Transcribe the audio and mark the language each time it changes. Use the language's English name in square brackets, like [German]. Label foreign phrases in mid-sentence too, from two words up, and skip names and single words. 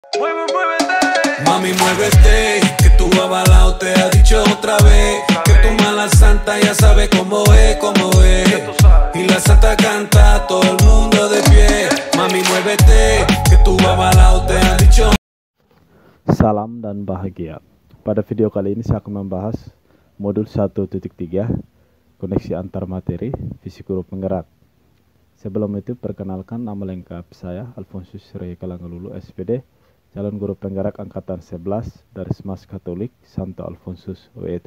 [Spanish] Mueve, muévete. Mami, muévete, que tu avalao te ha dicho otra vez que tu mala santa ya sabe cómo es, cómo es. Y la santa canta, todo el mundo de pie. Mami, muévete, que tu avalao te ha dicho. [Indonesian] Salam dan bahagia. Pada video kali ini saya akan membahas modul 1.3 koneksi antar materi fisik guru penggerak. Sebelum itu perkenalkan, nama lengkap saya Alfonsus Rey Kalangalulu SPD, calon guru penggerak angkatan 11 dari Semas Katolik Santo Alfonsus W.E.